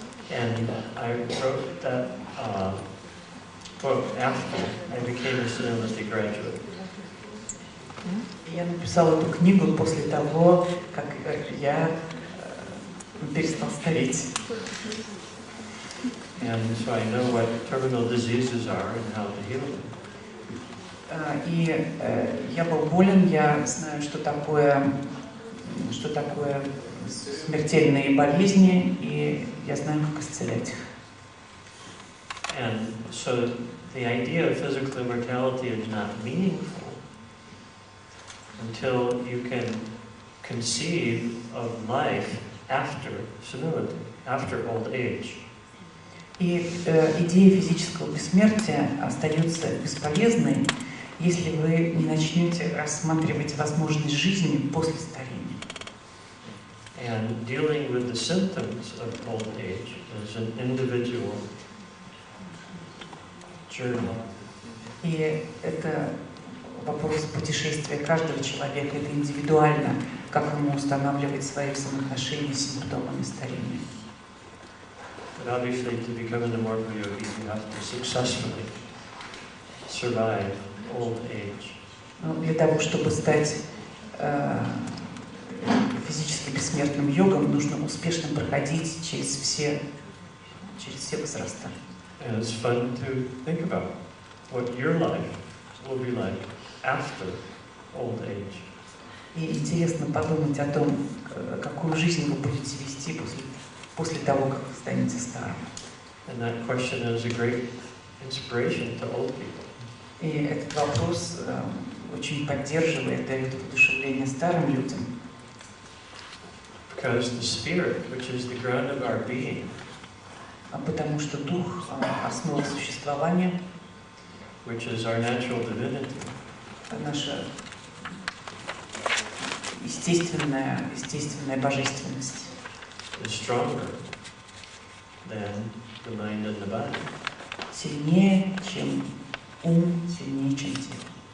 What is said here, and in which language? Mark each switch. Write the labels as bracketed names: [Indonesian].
[English] And I wrote that book after I became a senility graduate. [Russian] Я написала эту книгу после того, как я перестал стареть. [English] And so I know what terminal diseases are and how to heal them. [Russian] И я был болен, я знаю, что такое смертельные болезни, и я знаю, как исцелять их. [English] And so the idea of physical immortality is not meaningful until you can conceive of life after senility, after old age. [Russian] И идея физического бессмертия остается бесполезной, если вы не начнете рассматривать возможность жизни после старения. [English] And dealing with the symptoms of old age is an individual journey. [Russian] И это вопрос путешествия каждого человека, это индивидуально, как ему устанавливать свои взаимоотношения с симптомами старения. [English] But obviously, to become an immortal yogi, you have to successfully survive old age. [Russian] Но для того, чтобы стать физически бессмертным йогом, нужно успешно проходить через все возраста. [English] And it's fun to think about what your life will be like after old age. [Russian] И интересно подумать о том, какую жизнь вы будете вести после того, как вы станете старым. [English] And that question is a great inspiration to old people. [Russian] И этот вопрос очень поддерживает, дает воодушевление старым людям. [English] Because the spirit, which is the ground of our being, [Russian] потому что дух — основа существования, [English] which is our natural divinity, [Russian] наша естественная божественность, [English] is stronger than the mind and the body. [Russian] Сильнее, чем ум, сильнее, чем тело.